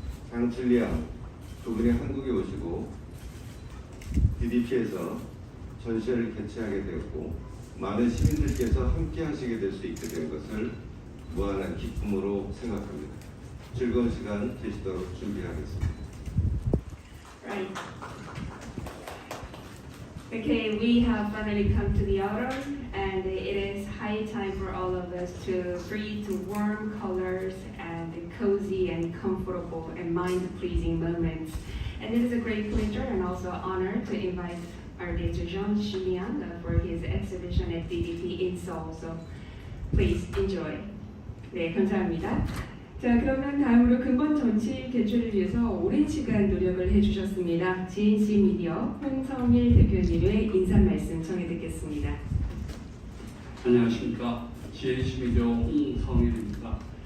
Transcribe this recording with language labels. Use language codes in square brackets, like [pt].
[ko] 장줄리안, 그분이 한국에 오시고 DDP에서 전시회를 개최하게 되었고 많은 시민들께서 함께 하시게 될 수 있게 된 것을 무한한 기쁨으로 생각합니다. 즐거운 시간 되시도록 준비하겠습니다. [en] Right. Okay, we have finally come to the autumn, and it is high time for all of us to breathe warm colors and cozy and comfortable and mind-pleasing moments. And it is a great pleasure and also honor to invite artist Jean-Julien for his exhibition at DDP in Seoul. So please enjoy. [ko] 네, 감사합니다. 자, 그러면 다음으로 근본 전시 개최를 위해서 오랜 시간 노력을 해주셨습니다. GAC 미디어 홍성일 대표님의 인사 말씀 전해 듣겠습니다. 안녕하십니까. GAC 미디어 홍성일입니다.